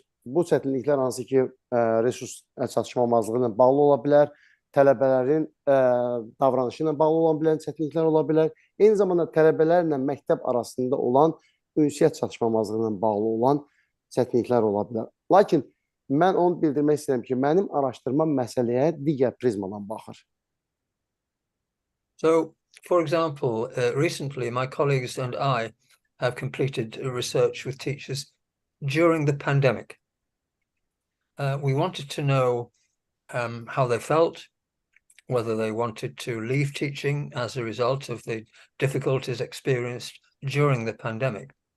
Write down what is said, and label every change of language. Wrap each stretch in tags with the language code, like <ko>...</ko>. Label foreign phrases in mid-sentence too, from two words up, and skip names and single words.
<az>Bu çətinliklər hansı ki, resurs çatışmamazlığı ilə bağlı ola bilər, tələbələrin davranışı ilə bağlı olan bilən çətinliklər ola bilər. Eyni zamanda tələbələrlə məktəb arasında olan ünsiyyət çatışmamazlığı ilə bağlı olan çətinliklər ola bilər. Lakin mən onu bildirmək istəyirəm ki, mənim araşdırmam məsələyə digər prizmadan baxır.</az> <en>So, for example, recently my colleagues and I have completed research with teachers during the pandemic. We wanted to know how they felt, whether they wanted to leave teaching as a result of the difficulties experienced during the pandemic.</en>